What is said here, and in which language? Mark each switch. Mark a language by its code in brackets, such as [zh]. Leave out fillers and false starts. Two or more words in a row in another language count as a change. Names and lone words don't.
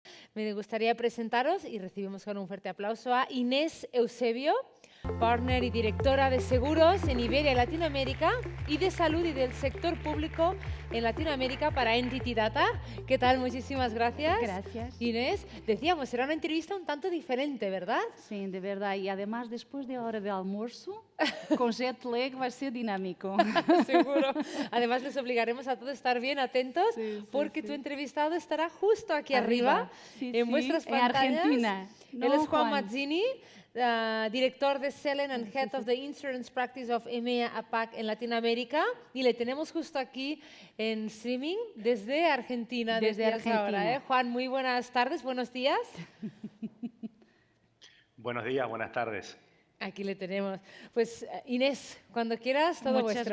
[es] Me gustaría presentaros, y recibimos con un fuerte aplauso, a Inés Eusebio, partner y directora de seguros en Iberia y Latinoamérica y de salud y del sector público en Latinoamérica para Entity Data. ¿Qué tal? Muchísimas gracias. Gracias. Inés, decíamos, será una entrevista un tanto diferente, ¿verdad? [pt] Sim, de verdade. [es] E además, después de hora de almuerzo, con [en] jet lag [es] va a ser dinámico. Seguro. Además, les obligaremos a todos a estar bien atentos porque tu entrevistado estará justo aquí arriba Sí, en vuestras en pantallas. Argentina. Él es Juan Mazzini, director de [en] Selling and Head of the Insurance Practice of EMEA APAC [es] en Latinoamérica, y le tenemos justo aquí en streaming desde Argentina. Desde Argentina. Ahora, ¿eh? Juan, muy buenas tardes, buenos días. Buenos días, buenas tardes. Aquí le tenemos. Pues Inés, cuando quieras, todo vuestro.